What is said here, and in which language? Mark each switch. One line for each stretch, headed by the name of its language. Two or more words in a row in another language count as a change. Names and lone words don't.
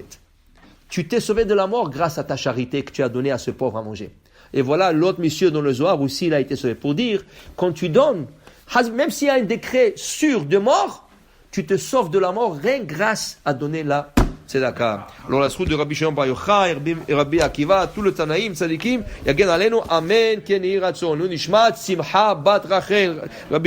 French: Tu t'es sauvé de la mort grâce à ta charité que tu as donnée à ce pauvre à manger. Et voilà, l'autre monsieur dans le Zohar aussi, il a été sauvé. Pour dire, quand tu donnes, même s'il y a un décret sûr de mort, tu te sauves de la mort rien grâce à donner la tzedaka. Alors la route de Rabbi Shimon Bar Yochai et Rabbi Akiva, tout le Tanaïm,
Hebrew: צדיקים, יגן עלינו, אמן, כן יהי רצון, נשמת, שמחה, בת רחל.